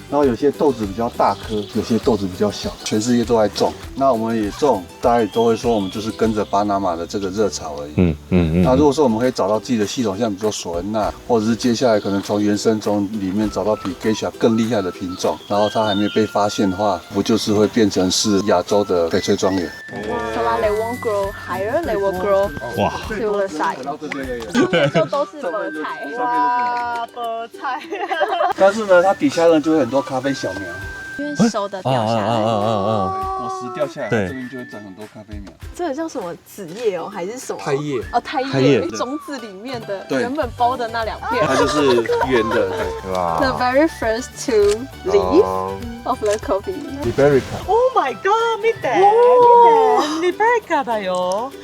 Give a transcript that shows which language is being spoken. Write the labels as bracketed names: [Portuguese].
[Chinese] 然后有些豆子比较大颗，有些豆子比较小。全世界都在种，那我们也种，大家也都会说我们就是跟着巴拿马的这个热潮而已。那如果说我们可以找到自己的系统，像比如说索恩纳，或者是接下来可能从原生种里面找到比 Geisha 更厉害的品种，然后它还没被发现的话，不就是会变成是亚洲的翡翠庄园？ [English] So that they won't grow higher, they will grow to the side。 [Chinese] 就都是菠菜，哇，菠菜。但是呢，它底下呢就会很多咖啡小苗，因为熟的掉下来，果实掉下来，这边就会长很多咖啡苗。这个叫什么子叶哦，还是什么？胎叶哦，胎叶，种子里面的原本包的那2片，它就是圆的，对吧 [English] ？The very first 2 leaf of the coffee. Liberica. Oh my god, [Japanese] 見て、リベリカだよ。